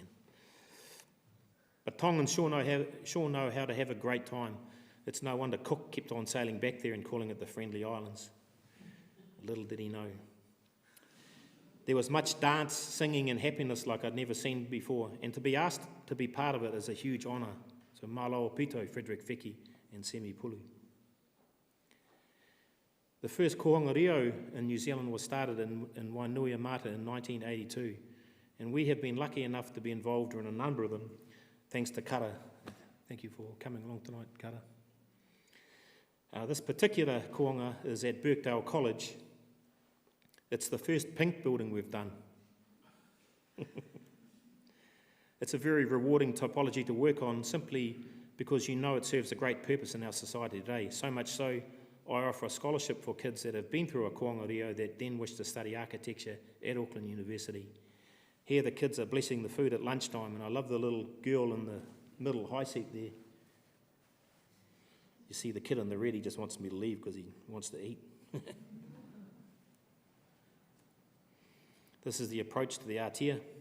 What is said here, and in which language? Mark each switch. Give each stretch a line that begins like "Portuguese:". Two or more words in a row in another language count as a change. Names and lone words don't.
English: But Tongans sure know how to have a great time. It's no wonder Cook kept on sailing back there and calling it the Friendly Islands. Little did he know. There was much dance, singing and happiness like I'd never seen before, and to be asked to be part of it is a huge honour.
Tongan: So malo pito,
English: Frederick Feki and Semi Pulu. The first
Māori: Kohanga Rio
English: in New Zealand was started in Wainuiamata in 1982, and we have been lucky enough to be involved in a number of them, thanks to Kara. Thank you for coming along tonight, Kara. This particular koanga is at Birkdale College. It's the first pink building we've done. It's a very rewarding typology to work on, simply because you know it serves a great purpose in our society today. So much so, I offer a scholarship for kids that have been through a
Māori: koanga reo
English: that then wish to study architecture at Auckland University. Here the kids are blessing the food at lunchtime, and I love the little girl in the middle high seat there. You see the kid in the red, he just wants me to leave because he wants to eat. This is the approach to the atia.